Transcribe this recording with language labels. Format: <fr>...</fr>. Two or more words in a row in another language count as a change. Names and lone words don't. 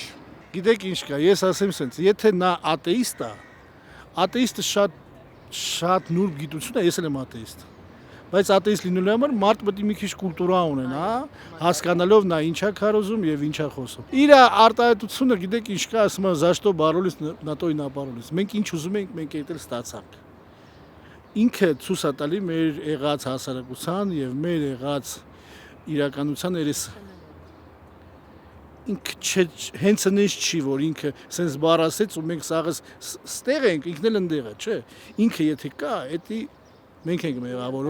<hy>Գիտեք ինչ կա, ես ասեմ սենց, եթե նա աթեիստ է, աթեիստը շատ նուրբ գիտություն է, ես էլ եմ աթեիստ։ Բայց աթեիստ լինելու համար մարդ պետք է մի քիչ կուլտուրա ունենա, հասկանալով նա ինչա քարոզում եւ ինչա խոսում։ Իր արտահայտությունը գիտեք ինչ կա, ասում են</hy> <ru>«За что боролись, на то и напоролись»։</ru> <hy>Մենք ինչ ուզում ենք, մենք այդ էլ ստացանք։ Ինքը ցույց է տալի մեր եղած հասարակության եւ մեր եղած իրականության երեսը։ Ինքը հենց այնպես չի, որ ինքը սենց բառ ասեց ու մենք սաղս ստեղ ենք, ինքն էլ ընդեղ է, չէ։ Ինքը եթե կա, էդի մենք ենք մեղավոր,</hy>